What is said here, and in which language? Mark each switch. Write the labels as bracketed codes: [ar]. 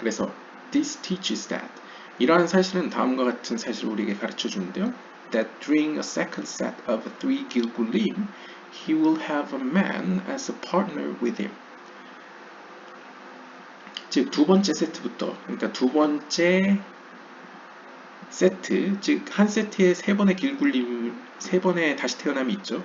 [ko] 그래서 [en] this teaches that [ko] 이러한 사실은 다음과 같은 사실을 우리에게 가르쳐 주는데요. [en] That during a second set of 3 Gilgulim, he will have a man as a partner with him. [ko] 즉 두 번째 세트부터, 그러니까 두 번째 세트, 즉 한 세트에 3번의 길굴림, 3번의 다시 태어남이 있죠.